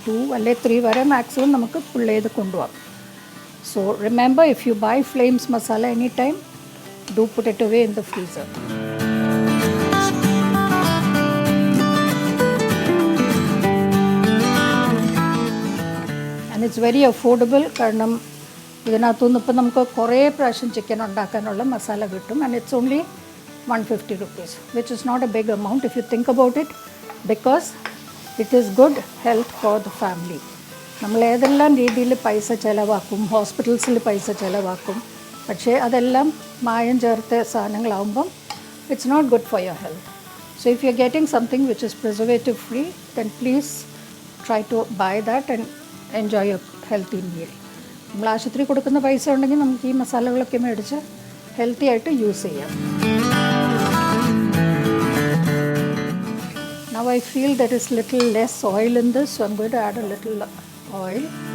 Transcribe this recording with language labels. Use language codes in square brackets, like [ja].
[ml] 2 അല്ലെങ്കിൽ 3 വരെ മാക്സിമം നമുക്ക് പുൾ ചെയ്ത് കൊണ്ടുപോകാം. [en] So remember, if you buy Flames masala any time, do put it away in the freezer. And it's very affordable. [ml] കാരണം ഇതിനകത്തുനിന്ന് ഇപ്പം നമുക്ക് കുറേ പ്രാവശ്യം ചിക്കൻ ഉണ്ടാക്കാനുള്ള മസാല കിട്ടും. [en] And it's only 150 rupees, which is not a big amount if you think about it, because it is good health for the family. [ml] നമ്മൾ ഏതെല്ലാം രീതിയിൽ പൈസ ചിലവാക്കും, ഹോസ്പിറ്റൽസിൽ പൈസ ചിലവാക്കും, പക്ഷേ അതെല്ലാം മായം ചേർത്ത സാധനങ്ങളാകുമ്പം [en] It's not good for your health. So if you are getting something which is preservative free, then please try to buy that and enjoy your healthy meal. [ml] നമ്മൾ ആശുപത്രി കൊടുക്കുന്ന പൈസ ഉണ്ടെങ്കിൽ നമുക്ക് ഈ മസാലകളൊക്കെ മേടിച്ച് ഹെൽത്തി ആയിട്ട് യൂസ് ചെയ്യാം. [en] Now I feel there is little less oil in this, so I'm going to add a little oil.